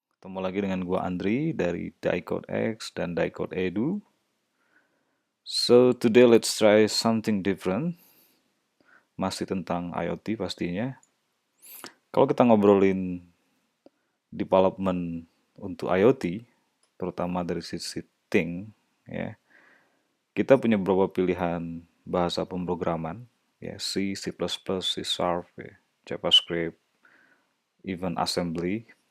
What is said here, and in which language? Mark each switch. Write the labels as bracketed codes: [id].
[id] Ketemu lagi dengan gua Andri dari Diecode X dan Diecode Edu. [en] So today let's try something different. [id] Masih tentang IoT pastinya. Kalau kita ngobrolin development untuk IoT, terutama dari sisi thing, ya, kita punya beberapa pilihan bahasa pemrograman, ya, C, C++, C Sharp, ya, JavaScript, even assembly.